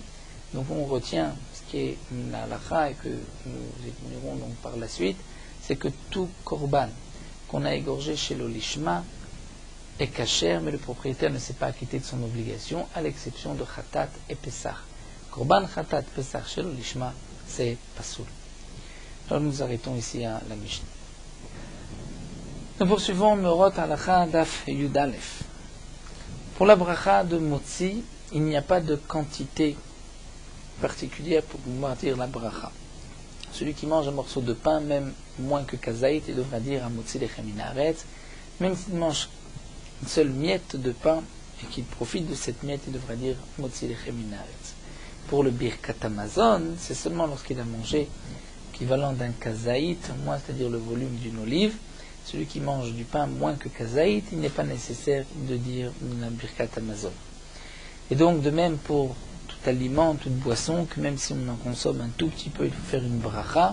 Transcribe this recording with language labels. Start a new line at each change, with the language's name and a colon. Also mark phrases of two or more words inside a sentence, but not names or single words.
French: Donc on retient ce qui est la halakha et que nous étudierons donc par la suite, c'est que tout korban qu'on a égorgé chez le lishma est kasher, mais le propriétaire ne s'est pas acquitté de son obligation, à l'exception de khatat et pesach.
Hebrew: קרבן חטאת פסח
French: chez le lishma, c'est pasoul. Alors nous arrêtons ici à la Mishnah. Nous poursuivons Meorot halakha
Hebrew: דף יוד אלף.
French: Pour la bracha de motzi, il n'y a pas de quantité particulière pour pouvoir dire la bracha. Celui qui mange un morceau de pain, même moins que kazaït, il devra dire à
Hebrew: מוציא לחם מן הארץ.
French: Même s'il mange une seule miette de pain et qu'il profite de cette miette, il devra dire
Hebrew: מוציא לחם מן הארץ.
French: Pour le
Hebrew: ברכת המזון,
French: c'est seulement lorsqu'il a mangé l'équivalent d'un kazaït, moins c'est-à-dire le volume d'une olive. Celui qui mange du pain moins que kazaït, il n'est pas nécessaire de dire la
Hebrew: ברכת המזון.
French: Et donc de même pour tout aliment, toute boisson, que même si on en consomme un tout petit peu, il faut faire une bracha.